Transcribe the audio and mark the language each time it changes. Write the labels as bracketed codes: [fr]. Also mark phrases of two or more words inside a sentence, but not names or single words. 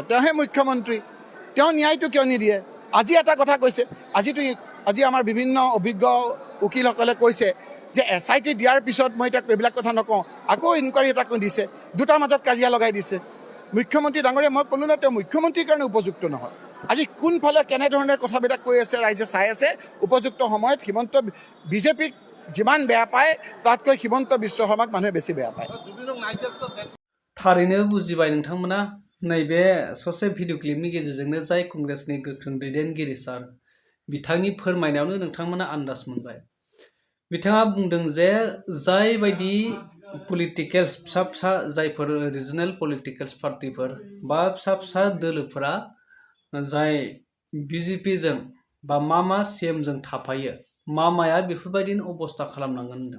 [as] তেওঁহে মুখ্যমন্ত্ৰী, তেওঁ ন্যায়টো কিয় নিদিয়ে? আজি এটা কথা কৈছে, আজি আমাৰ বিভিন্ন অভিজ্ঞ উকিলসকলে কৈছে যে SIT দিয়াৰ পিছত মই এতিয়া এইবিলাক কথা নকওঁ, আকৌ ইনকুৱাৰী এটা দিছে, দুটাৰ মাজত কাজিয়া লগাই দিছে। মুখ্যমন্ত্ৰী ডাঙৰীয়া মই ক'লোঁ ন, তেওঁ মুখ্যমন্ত্ৰীৰ কাৰণে উপযুক্ত নহয়। আজি কোনফালে কেনেধৰণে কথাবিলাক কৈ আছে ৰাইজে চাই আছে। উপযুক্ত সময়ত বিজেপিক যিমান বেয়া পায় তাতকৈ হিমন্ত বিশ্ব শৰ্মাক মানুহে বেছি বেয়া পায়। [brx] थारैनो बुजिबाय नोंथांमोना नैबे ससे भिडिअ क्लिपनि गेजेरजोंनो जाय कंग्रेसनि गोख्रों दैदेनगिरि सार बिथांनि फोरमायनायावनो नोंथांमोना आन्दाज मोनबाय। बिथाङा बुंदों जे जाय बायदि पलिटिकेल्स फिसा फिसा जायफोर [en] regional politicals [brx] पार्टिफोर बा फिसा फिसा दोलोफोरा जाय बिजेपिजों बा मामा सिएमजों थाफायो, मामाया बेफोरबायदिनो अबस्था खालामनांगोन होनदों।